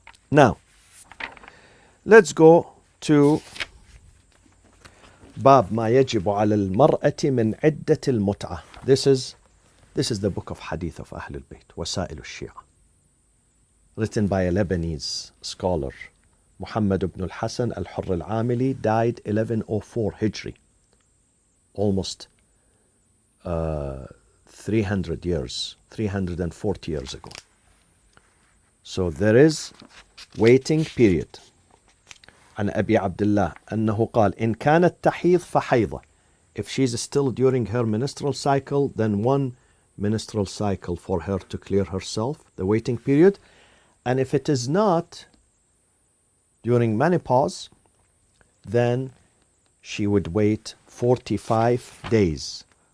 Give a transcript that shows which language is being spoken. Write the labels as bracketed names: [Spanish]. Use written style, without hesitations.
[English] Now, let's go to [Arabic] باب ما يجب على المرأة من عدة المتعة. [English] This is the book of hadith of Ahl al-Bayt, وسائل الشيعة, written by a Lebanese scholar, Muhammad ibn al-Hasan al-Hurr al-Amili, died 1104 Hijri, almost 340 years ago. So there is waiting period. [Arabic] عن أبي عبد الله أنه قال إن كانت تحيض فحيضة. [English] If she's still during her menstrual cycle, then one menstrual cycle for her to clear herself, the waiting period. And if it is not during menopause, then she would wait 45 days.